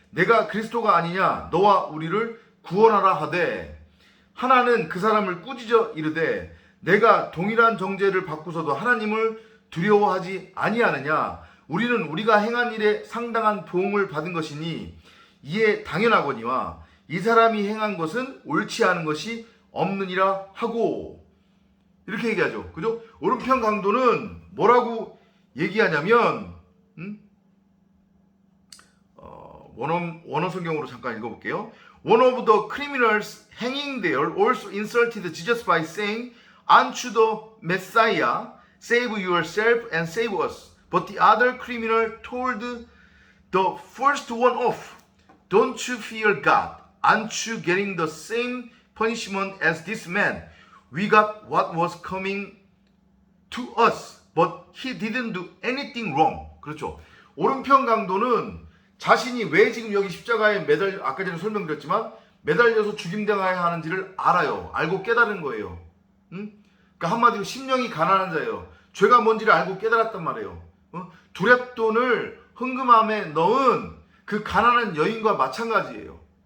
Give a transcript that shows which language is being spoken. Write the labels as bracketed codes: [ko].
[ko] 내가 그리스도가 아니냐 너와 우리를 구원하라 하되 하나는 그 사람을 꾸짖어 이르되 내가 동일한 정죄를 받고서도 하나님을 두려워하지 아니하느냐 우리는 우리가 행한 일에 상당한 보응을 받은 것이니 이에 당연하거니와 이 사람이 행한 것은 옳지 않은 것이 없느니라 하고 이렇게 얘기하죠. 그죠? 오른편 강도는 뭐라고 얘기하냐면 원어 성경으로 잠깐 읽어볼게요. [en] One of the criminals hanging there also insulted Jesus by saying, "Aren't you the Messiah? Save yourself and save us." But the other criminal told the first one off, "Don't you fear God? Aren't you getting the same punishment as this man? We got what was coming to us, but he didn't do anything wrong." [ko] 그렇죠. 오른편 강도는 자신이 왜 지금 여기 십자가에 아까 전에 설명드렸지만 매달려서 죽임당해야 하는지를 알아요. 알고 깨달은 거예요. 그러니까 한마디로 심령이 가난한 자예요. 죄가 뭔지를 알고 깨달았단 말이에요. 두랩돈을 흥금함에 넣은 그 가난한 여인과 마찬가지예요.